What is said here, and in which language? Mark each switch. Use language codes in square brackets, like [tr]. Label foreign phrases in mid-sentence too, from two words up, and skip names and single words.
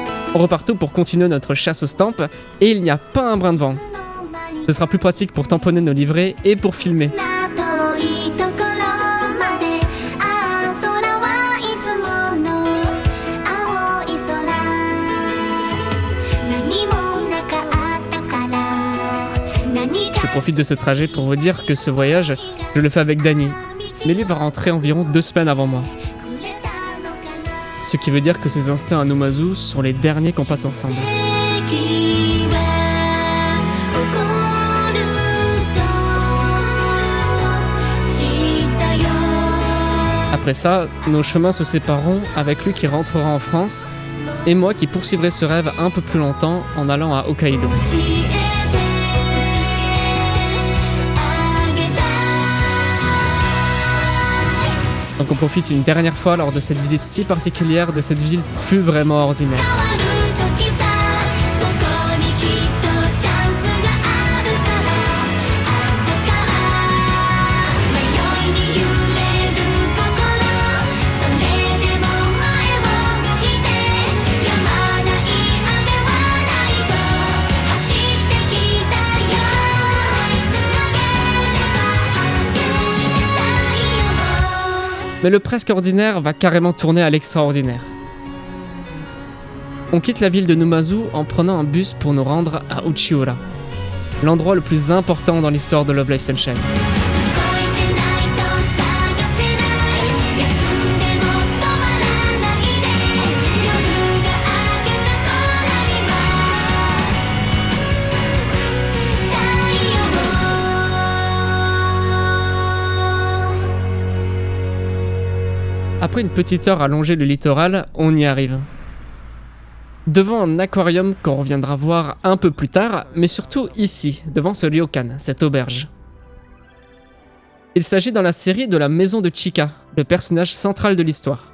[fr] On repart tout pour continuer notre chasse aux stamps et il n'y a pas un brin de vent. Ce sera plus pratique pour tamponner nos livrets et pour filmer. [ja] 遠いところまでああ空はいつもの青い空何もなかったから何か [fr] Je profite de ce trajet pour vous dire que ce voyage, je le fais avec Danny. Mais lui va rentrer environ 2 semaines avant moi. Ce qui veut dire que ces instants à Numazu sont les derniers qu'on passe ensemble. [ja] 奇跡は起こると知ったよ [fr] Après ça, nos chemins se sépareront avec lui qui rentrera en France et moi qui poursuivrai ce rêve un peu plus longtemps en allant à Hokkaido. [ja] 教えてあげた [fr] Donc on profite une dernière fois lors de cette visite si particulière de cette ville plus vraiment ordinaire. [ja] 変わる時さそこにきっとチャンスがあるからあったから迷いに揺れる心それでも前を向いて止まない雨はないと走ってきたよつなげれば熱い太陽 [fr] Mais le presque ordinaire va carrément tourner à l'extraordinaire. On quitte la ville de Numazu en prenant un bus pour nous rendre à Uchiura, l'endroit le plus important dans l'histoire de Love Live Sunshine. [ja] 越えてないと探せない休んでも止まらないで夜が明けた空には太陽 [fr] Après une petite heure à longer le littoral, on y arrive. Devant un aquarium qu'on reviendra voir un peu plus tard, mais surtout ici, devant ce ryokan, cette auberge. Il s'agit dans la série de la maison de Chika, le personnage central de l'histoire.